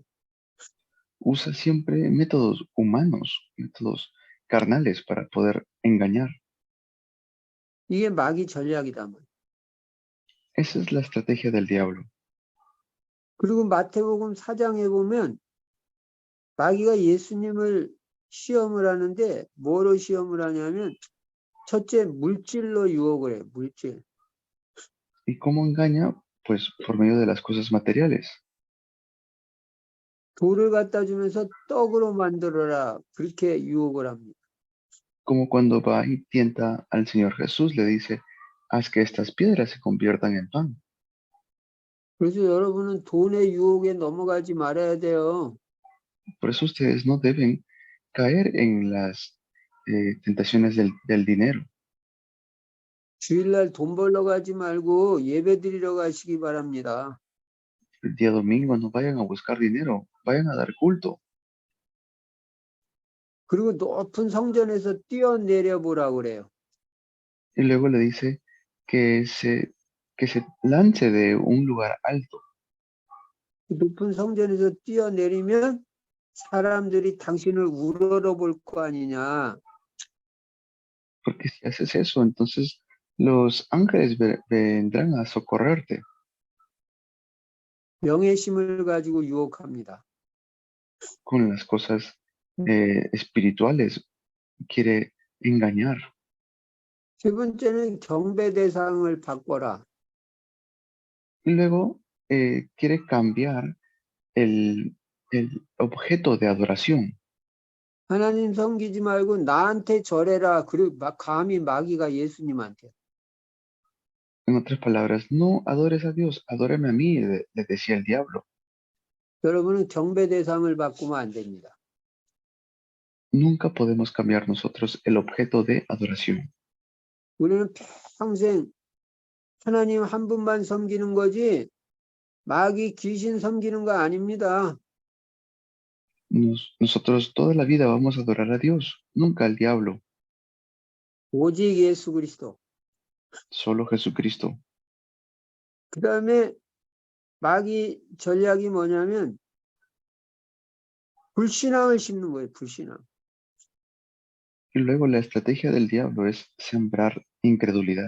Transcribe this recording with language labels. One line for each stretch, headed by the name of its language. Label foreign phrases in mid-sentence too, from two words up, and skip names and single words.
Spanish: Usa siempre métodos humanos, métodos carnales para poder engañar.
Korean: 이게 마귀 전략이다.
Spanish: Esa es la estrategia del diablo.
Korean: 그리고 마태복음 4장에 보면 마귀가 예수님을 시험을 하는데 뭐로 시험을 하냐면 첫째 물질로 유혹을 해요. 물질.
Spanish: ¿Y cómo engaña? Pues por medio de las cosas materiales,
Korean: 돌을 갖다 주면서 떡으로 만들어라. 그렇게 유혹을 합니다.
Spanish: como cuando va y tienta al Señor Jesús, le dice, haz que estas piedras se conviertan en pan.
Korean: 그래서 여러분은 돈의 유혹에 넘어가지 말아야 돼요.
Spanish: Por eso ustedes no deben caer en las tentaciones del dinero.
Korean: 주일날 돈 벌러 가지 말고 예배 드리러 가시기 바랍니다.
Spanish: El día domingo no vayan a buscar dinero, vayan a dar culto.
Korean: 그리고 높은 성전에서 뛰어내려 보라 그래요.
Spanish: Y luego le dice que se lance de un lugar alto,
Korean: 높은 성전에서 뛰어내리면 사람들이 당신을 우러러볼 거 아니냐.
Spanish: porque si haces eso, entonces los ángeles vendrán a socorrerte.
Korean: 명예심을 가지고 유혹합니다.
Spanish: Con las cosas espirituales, quiere engañar.
Korean: 세 번째는 경배 대상을 바꿔라.
Spanish: Y luego quiere cambiar el objeto de adoración.
Korean: 하나님 섬기지 말고 나한테 절해라. 그리고 감히 마귀가 예수님한테.
Spanish: En otras palabras, no adores a Dios, adórame a mí, le decía el diablo.
Korean: 여러분은 경배 대상을 바꾸면 안 됩니다.
Spanish: Nunca podemos cambiar nosotros el objeto de adoración.
Korean: 우리는 평생 하나님 한 분만 섬기는 거지 마귀 귀신 섬기는 거 아닙니다.
Spanish: Nosotros toda la vida vamos a adorar a Dios, nunca al diablo,
Korean: 오직 예수 그리스도.
Spanish: solo Jesucristo.
Korean: 그 다음에 마귀 전략이 뭐냐면 불신앙을 심는 거예요. 불신앙.
Spanish: Y luego la estrategia del diablo es sembrar incredulidad.